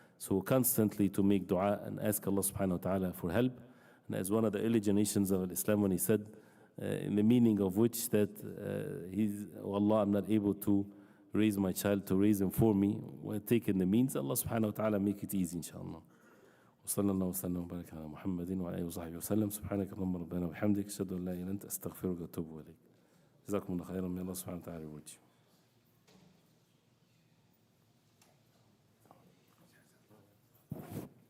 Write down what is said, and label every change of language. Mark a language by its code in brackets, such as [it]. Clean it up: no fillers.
[en] So constantly to make dua and ask Allah subhanahu wa ta'ala for help. And as one of the early generations of Islam, when he said, in the meaning of which that oh Allah, I'm not able to raise my child, to raise him for me, we're taking the means, Allah subhanahu wa ta'ala make it easy, inshallah. [ar] وصلى الله وسلم وبارك على محمد وعلى آله وصحبه وسلم سبحانك اللهم ربنا وبحمدك أشهد أن لا إله إلا أنت أستغفرك وأتوب إليك. جزاكم الله خيرا. [en] May Allah subhanahu wa ta'ala reward you.